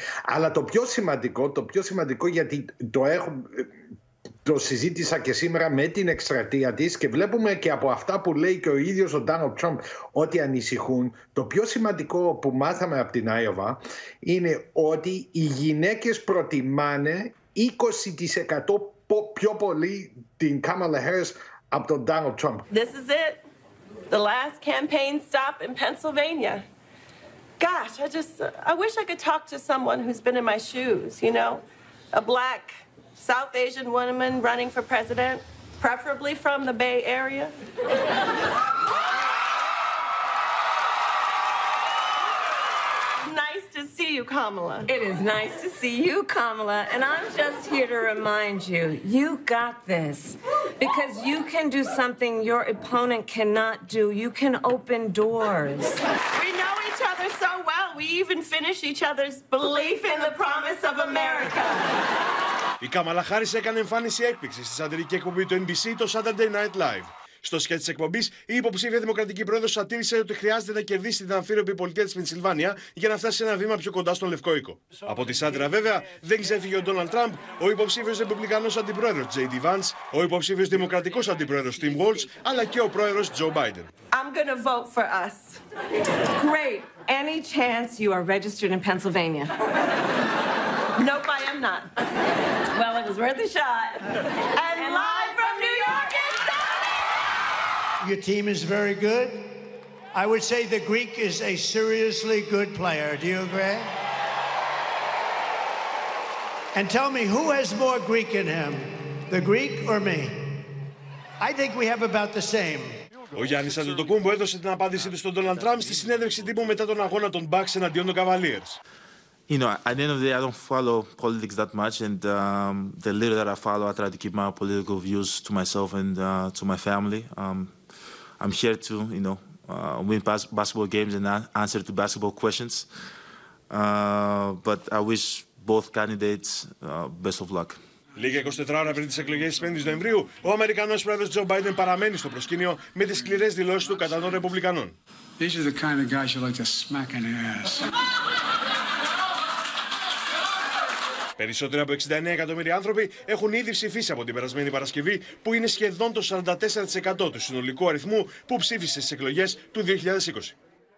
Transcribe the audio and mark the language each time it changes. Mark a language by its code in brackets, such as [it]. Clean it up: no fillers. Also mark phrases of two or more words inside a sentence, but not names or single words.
[el] Αλλά το πιο σημαντικό γιατί το συζήτησα και σήμερα με την εκστρατεία της και βλέπουμε και από αυτά που λέει και ο ίδιος ο Ντόναλντ Τραμπ ότι ανησυχούν. Το πιο σημαντικό που μάθαμε από την Άιοβα είναι ότι οι γυναίκες προτιμάνε 20% πιο πολύ την Κάμαλα Χάρις από τον Ντόναλντ Τραμπ. [en] This is it. The last campaign stop in Pennsylvania. Gosh, I wish I could talk to someone who's been in my shoes, you know? A black South Asian woman running for president, preferably from the Bay Area. Nice to see you, Kamala. It is nice to see you, Kamala, and I'm just here to remind you, you got this. Because you can do something your opponent cannot do. You can open doors. We know each other so well, we even finish each other's belief in the promise of America. [el] Η Κάμαλα Χάρις έκανε εμφάνιση έκπληξης στη σατυρική εκπομπή του NBC, το Saturday Night Live. Στο σκέτ της εκπομπής, η υποψήφια δημοκρατική πρόεδρος σατήρισε ότι χρειάζεται να κερδίσει την αμφίροπη πολιτεία της Πενσιλβάνια για να φτάσει ένα βήμα πιο κοντά στον Λευκό Οίκο. Από τη σάτυρα, βέβαια, δεν ξέφυγε ο Ντόναλντ Τραμπ, ο υποψήφιος ρεπουμπλικανός αντιπρόεδρος J.D. Vance, ο υποψήφιος δημοκρατικός αντιπρόεδρος Tim Walz, αλλά και ο πρόεδρος Joe Biden. [en] I'm gonna vote for us. Great. Any chance you are registered in Pennsylvania? Nope, I am not. Well, it was worth a shot. And live from New York and Your team is very good. I would say the Greek is a seriously good player. Do you agree? And tell me, who has more Greek in him, the Greek or me? I think we have about the same. [el] Ο Γιάννης Αντετοκούμπο έδωσε την απάντησή του στον Ντόναλντ Τραμπ στη συνέντευξη τύπου μετά τον αγώνα των Bucks εναντίον των Cavaliers. [en] You know, at the end of the day, I don't follow politics that much, and the little that I follow, I try to keep my political views to myself and to my family. I'm here to, you know, win basketball games and answer to basketball questions. But I wish both candidates best of luck. [el] Λίγα 24 ώρα πριν τις εκλογές της 5ης Νοεμβρίου, ο Αμερικανός πρόεδρος Τζο Μπάιντεν παραμένει στο προσκήνιο με τις σκληρές δηλώσεις του κατά των Ρεπουμπλικανών. [en] These are the kind of guys you like to smack in the ass. [el] Περισσότεροι από 69 εκατομμύρια άνθρωποι έχουν ήδη ψηφίσει από την περασμένη Παρασκευή, που είναι σχεδόν το 44% του συνολικού αριθμού που ψήφισε στις εκλογές του 2020.